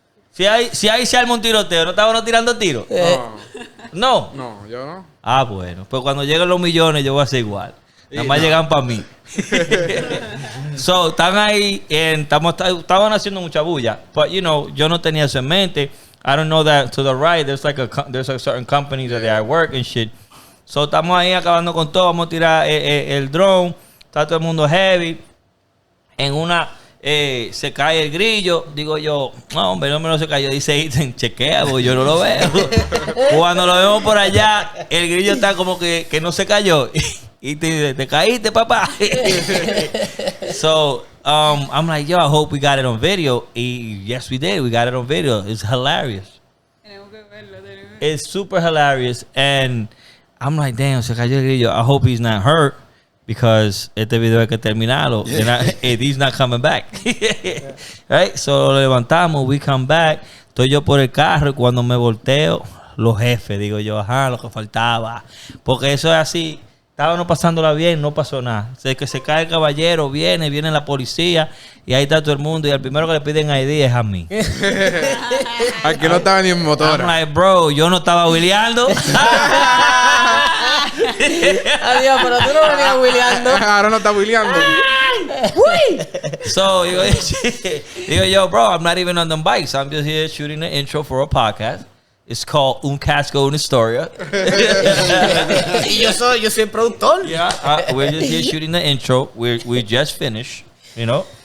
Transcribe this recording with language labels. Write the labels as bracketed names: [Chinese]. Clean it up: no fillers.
[Spanish] Si ahí se arma un tiroteo, ¿no estábamos tirando tiros? No. No, yo no. Ah, bueno. Pues cuando lleguen los millones, yo voy a hacer igual. Nada más llegan para mí. So, están ahí, estaban haciendo mucha bulla. [English] But, you know, [Spanish] yo no tenía eso en mente. [English] I don't know that to the right, there's a certain company that they are work and shit. [Spanish] So, estamos ahí acabando con todo. Vamos a tirar el drone. Está todo el mundo heavy. En una... se cae el grillo, digo yo, no hombre, no se cayó, dice Ethan, chequea, porque yo no lo veo. Cuando lo vemos por allá, el grillo está como que no se cayó. Y te caíste, papá. [English] So, I'm like, yo, I hope we got it on video. Y yes, we did, we got it on video. It's hilarious. [Spanish] Tenemos que verlo. [English] It's super hilarious. And I'm like, damn, [Spanish] se cayó el grillo. [English] I hope he's not hurt. because [Spanish] este video hay que terminarlo. [English] He's not coming back. Right? So [Spanish] lo levantamos, [English] we come back. [Spanish] Estoy yo por el carro y cuando me volteo, los jefes, digo yo, ajá, lo que faltaba. Porque eso es así. Estábamos pasándola bien, no pasó nada. Sé que se cae el caballero, viene la policía y ahí está todo el mundo. Y al primero que le piden ID es a mí. Al que no estaba ni en motora. [English] I'm like, bro, [Spanish] yo no estaba wheeleando. Adiós, pero tú no venías wheeleando. Ahora no está wheeleando. [English] So, [Spanish] digo yo, [English] bro, I'm not even on the bikes. I'm just here shooting the intro for a podcast. It's called Casco Una Historia. [Spanish] Y yo soy el productor. [English] Yeah, we're just here shooting the intro. We just finished, you know.